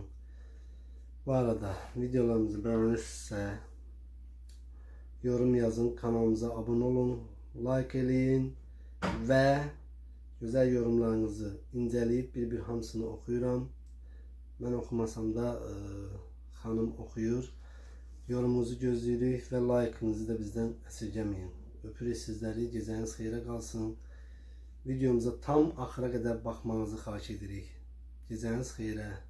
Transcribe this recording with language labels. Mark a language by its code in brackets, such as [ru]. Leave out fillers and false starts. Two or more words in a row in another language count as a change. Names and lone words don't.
[tr] Bu arada videolarımızı beğenirse yorum yazın, kanalımıza abone olun, like eləyin ve güzel yorumlarınızı inceleyip bir hamısını okuyuram. Ben okumasam da hanım okuyur. [az] Yorumunuzu gözləyirik və like'ınızı da bizdən əsirgəməyin. Öpürük sizləri, gecəniz xeyrə qalsın. Videomuza tam axıra qədər baxmanızı xahiş edirik. Gecəniz xeyrə.